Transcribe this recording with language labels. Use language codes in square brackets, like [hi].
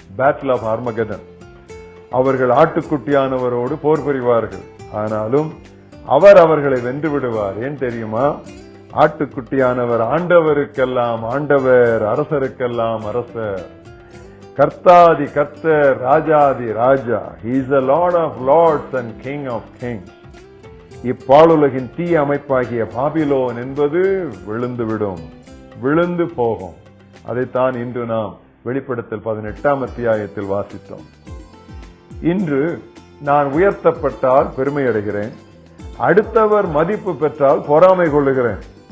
[ta] Battle of அர்மகதன். அவர்கள் ஆட்டுக்குட்டியானவரோடு போர் புரிவார்கள், ஆனாலும் அவர் அவர்களை வென்று விடுவார். ஏன் தெரியுமா? ஆட்டுக்குட்டியானவர் ஆண்டவருக்கெல்லாம் ஆண்டவர், அரசருக்கெல்லாம் அரசர், கர்த்தாதி கர்த்தர், ராஜாதி ராஜா. [en] He is the Lord of lords and King of kings. [ta] இப்பாலுலகின் தீய அமைப்பாகிய பாபிலோன் என்பது விழுந்துவிடும், விழுந்து போகும். அதைத்தான் இன்று நாம் வெளிப்படுத்தல் 18 அத்தியாயத்தில் வாசித்தோம். இன்று நான் உயர்த்தப்பட்டால் பெருமை அடைகிறேன், அடுத்தவர் மதிப்பு பெற்றால் பொறாமை கொள்ளுகிறேன்.